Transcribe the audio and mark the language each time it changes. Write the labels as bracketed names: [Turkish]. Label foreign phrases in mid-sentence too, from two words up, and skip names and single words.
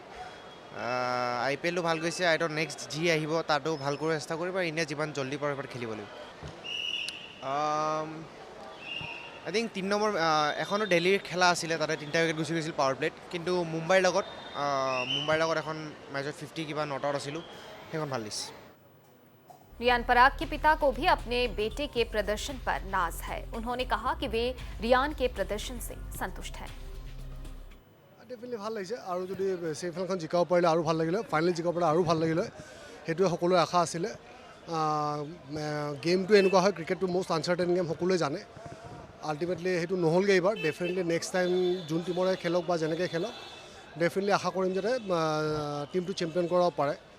[Assamese] আইপিএলটো ভাল গৈছে, নেক্সট যি আহিব তাতো ভাল কৰিব চেষ্টা কৰিম, আৰু ইণ্ডিয়া যিমান জল্দি পাৰে এবাৰ খেলিব লাগিব। [English] I think [Assamese] 3 নম্বৰ এখনো দিল্লীৰ খেলা আছিলে, তাতে 3টা উইকেট গুচি গৈছিল [English] power playত, [Assamese] কিন্তু মুম্বাইৰ লগত এখন মেচত 50 কিবা [English] not out [Assamese] আছিলোঁ, সেইখন ভাল লাগিছে। [Hindi] रियान पराग के पिता को भी अपने बेटे के प्रदर्शन पर नाज है। उन्होंने कहा कि वे रियान के प्रदर्शन से संतुष्ट हैं। [Assamese] ডেফিনেটলি ভাল লাগিছে, আৰু যদি ছেমিফাইনেলখন জিকাব পাৰিলে আৰু ভাল লাগিলে, ফাইনেল জিকাব পাৰিলে আৰু ভাল লাগিলে। সেইটোৱে সকলোৰে আশা আছিলে। গেমটো এনেকুৱা হয়, ক্ৰিকেটটো [English] most uncertain game, [Assamese] সকলোৱে জানে। আল্টিমেটলি সেইটো নহ'লগৈ এইবাৰ। ডেফিনেটলি [English] next time [Assamese] যোন টিমৰে খেলক বা যেনেকৈ খেলক, ডেফিনেটলি আশা কৰিম যাতে টিমটো চেম্পিয়ন কৰাব পাৰে।